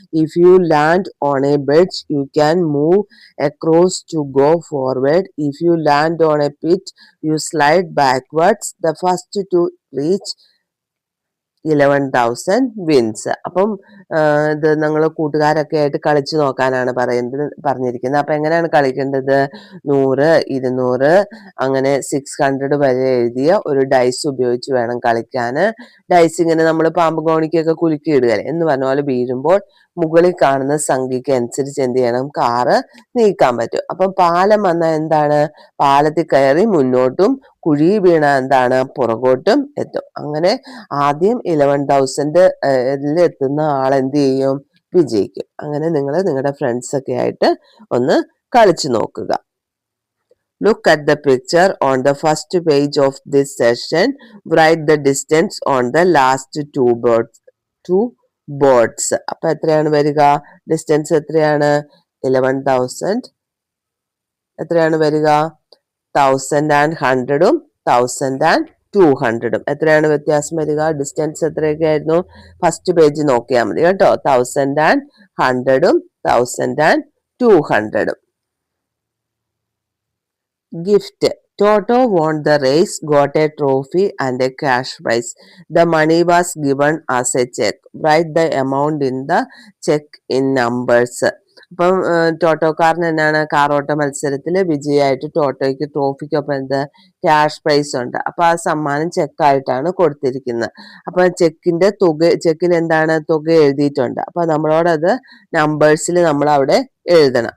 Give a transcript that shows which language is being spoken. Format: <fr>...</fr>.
<en>If you land on a bridge, you can move across to go forward. If you land on a pit, you slide backwards. The first to reach 11,000 wins.</en> <ml>അപ്പം ഇത് നിങ്ങൾ കൂട്ടുകാരൊക്കെ ആയിട്ട് കളിച്ചു നോക്കാനാണ് പറഞ്ഞിരിക്കുന്നത്. അപ്പൊ എങ്ങനെയാണ് കളിക്കേണ്ടത്? 100, 200 അങ്ങനെ 600 വരെ എഴുതിയ ഒരു ഡൈസ് ഉപയോഗിച്ച് വേണം കളിക്കാന്. ഡൈസ് ഇങ്ങനെ നമ്മൾ പാമ്പ് കോണിക്കൊക്കെ കുലുക്കി ഇടുകയല്ലേ എന്ന് പറഞ്ഞ പോലെ വീഴുമ്പോൾ മുകളിൽ കാണുന്ന സംഖ്യക്ക് അനുസരിച്ച് എന്ത് ചെയ്യണം? കാറ് നീക്കാൻ പറ്റും. അപ്പം പാലം വന്നാൽ എന്താണ്? പാലത്തിൽ കയറി മുന്നോട്ടും, കുഴി വീണ എന്താണ്? പുറകോട്ടും എത്തും. അങ്ങനെ ആദ്യം 11,000 എത്തുന്ന ആൾ എന്ത് ചെയ്യും? വിജയിക്കും. അങ്ങനെ നിങ്ങൾ നിങ്ങളുടെ ഫ്രണ്ട്സ് ഒക്കെ ആയിട്ട് ഒന്ന് കളിച്ചു നോക്കുക.</ml> <en>Look at the picture on the first page of this session. Write the distance on the last two boards.</en> <ml>അപ്പൊ എത്രയാണ് വരിക? ഡിസ്റ്റൻസ് എത്രയാണ്? 11,000. എത്രയാണ് വരിക? 1,100ഉം 1,200ഉം. എത്രയാണ് വ്യത്യാസം വരിക? ഡിസ്റ്റൻസ് എത്രയൊക്കെ ആയിരുന്നു? ഫസ്റ്റ് പേജ് നോക്കിയാൽ മതി കേട്ടോ. 1,100ഉം 1,200ഉം.</ml> <en>Gift. Toto won the race, got a trophy and a cash prize. The money was given as a check. Write the amount in the check in numbers.</en> <ml>അപ്പം ടോട്ടോക്കാരന് എന്നാണ്? കാറോട്ട മത്സരത്തിൽ വിജയമായിട്ട് ടോട്ടോയ്ക്ക് ട്രോഫിക്കൊപ്പം എന്ത്? ക്യാഷ് പ്രൈസ് ഉണ്ട്. അപ്പൊ ആ സമ്മാനം ചെക്കായിട്ടാണ് കൊടുത്തിരിക്കുന്നത്. അപ്പൊ ചെക്കിൽ എന്താണ്? തുക എഴുതിയിട്ടുണ്ട്. അപ്പൊ നമ്മളോടത് നമ്പേഴ്സിൽ നമ്മൾ അവിടെ എഴുതണം.</ml>